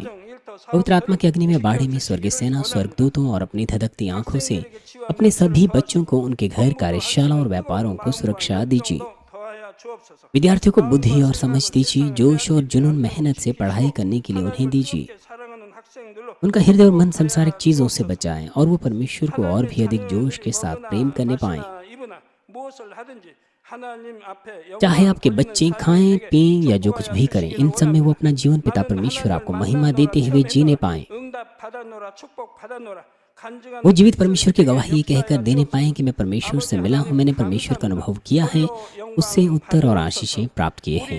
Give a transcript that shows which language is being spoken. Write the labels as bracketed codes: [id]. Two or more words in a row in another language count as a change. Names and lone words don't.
[hi] पवित्र आत्मा की अग्नि में बाढ़े में स्वर्गीय सेना, स्वर्गदूतों और अपनी धधकती आंखों से अपने सभी बच्चों को, उनके घर, कार्यशाला और व्यापारों को सुरक्षा दीजिए। विद्यार्थियों को बुद्धि और समझ दीजिए। जोश और जुनून, मेहनत से पढ़ाई करने के लिए उन्हें दीजिए। उनका हृदय और मन सांसारिक चीजों से बचाएं और वो परमेश्वर को और भी अधिक जोश के साथ प्रेम करने पाएं। [ko] 무엇을 하든지 하나님 앞에 [hi] चाहे आपके बच्चे खाएं पिएं या जो कुछ भी करें, इन सब में वो अपना जीवन पिता परमेश्वर आपको महिमा देते हुए जीने पाएं। वो जीवित परमेश्वर की गवाही ये कहकर देने पाएं कि मैं परमेश्वर से मिला हूँ, मैंने परमेश्वर का अनुभव किया है, उससे उत्तर और आशीषें प्राप्त किए हैं।